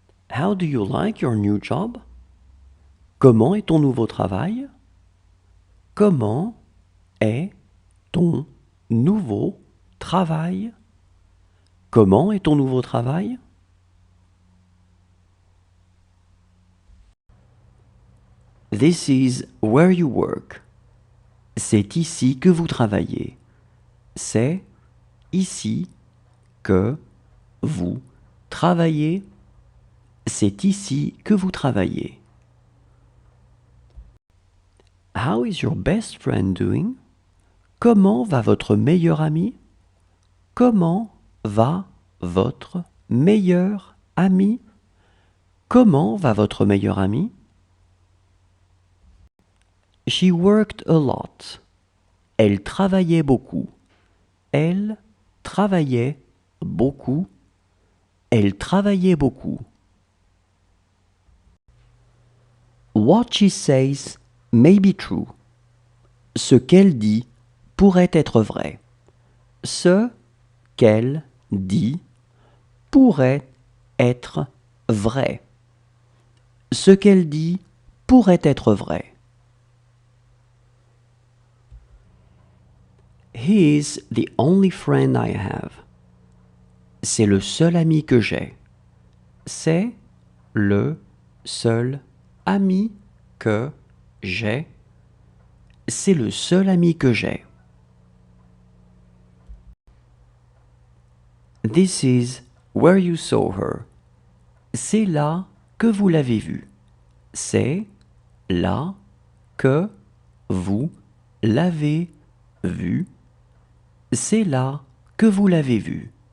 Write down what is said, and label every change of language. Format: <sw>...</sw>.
<en>How do you like your new job?</en> <fr>Comment est ton nouveau travail? Comment est ton nouveau travail? Comment est ton nouveau travail?</fr> <en>This is where you work.</en> <fr>C'est ici que vous travaillez. C'est ici que vous travaillez. C'est ici que vous travaillez.</fr> <en>How is your best friend doing?</en> <fr>Comment va votre meilleur ami? Comment va votre meilleur ami? Comment va votre meilleure amie?</fr> <en>She worked a lot.</en> <fr>Elle travaillait beaucoup. Elle travaillait beaucoup. Elle travaillait beaucoup.</fr> <en>What she says may be true.</en> <fr>Ce qu'elle dit pourrait être vrai. Ce qu'elle dit pourrait être vrai. Ce qu'elle dit pourrait être vrai.</fr> <en>He is the only friend I have.</en> <fr>C'est le seul ami que j'ai. C'est le seul ami que j'ai. C'est le seul ami que j'ai.</fr> <en>This is where you saw her.</en> <fr>C'est là que vous l'avez vue. C'est là que vous l'avez vue. C'est là que vous l'avez vue.</fr>